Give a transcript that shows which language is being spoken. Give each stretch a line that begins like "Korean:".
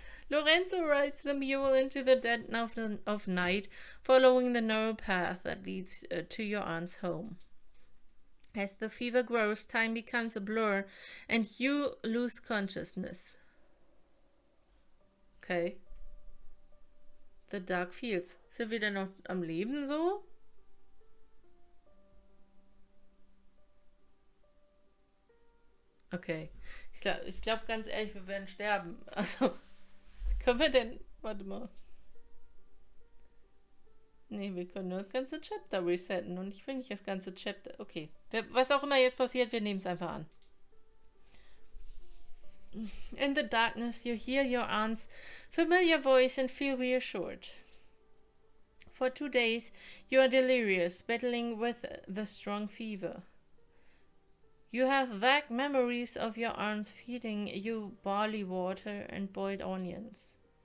English: Lorenzo rides the mule into the dead of night, following the narrow path that leads to your aunt's home. As the fever grows, time becomes a blur and you lose consciousness. Okay. The Dark Fields.
German: Sind wir denn noch am Leben so? Okay. Ich glaube ganz ehrlich, wir werden sterben. Also, können wir denn... Warte mal. Nee, wir können nur das ganze Chapter resetten und ich will nicht das ganze Chapter... Okay. Was auch immer jetzt passiert, wir nehmen es einfach an.
English: In the darkness, you hear your aunt's familiar voice and feel reassured. For 2 days, you are delirious, battling with the strong fever. You have vague memories of your aunt feeding you barley water and boiled onions.